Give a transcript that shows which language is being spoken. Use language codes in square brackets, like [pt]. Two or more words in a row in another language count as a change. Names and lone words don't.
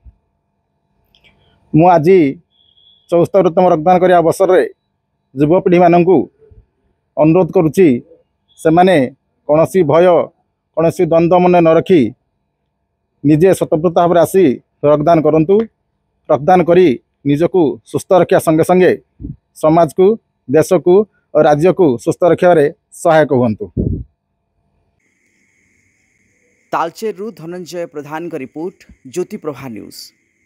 [or] ମୁଁ ଆଜି 74ତମ ରକ୍ତଦାନ କରିବା ଅବସରରେ ଯୁବପିଢ଼ିମାନଙ୍କୁ ଅନୁରୋଧ କରୁଛି, ସେମାନେ କୌଣସି ଭୟ କୌଣସି ଦ୍ୱନ୍ଦ୍ୱ ମନେ ନ ରଖି ନିଜେ ସ୍ୱତଃପ୍ରତ ଭାବରେ ଆସି ରକ୍ତଦାନ କରନ୍ତୁ। ରକ୍ତଦାନ କରି ନିଜକୁ ସୁସ୍ଥ ରଖିବା ସଙ୍ଗେ ସଙ୍ଗେ ସମାଜକୁ, ଦେଶକୁ ଓ ରାଜ୍ୟକୁ ସୁସ୍ଥ ରଖିବାରେ ସହାୟକ ହୁଅନ୍ତୁ। [hi] तालचेरु धनंजय प्रधान का रिपोर्ट, ज्योति प्रभा न्यूज।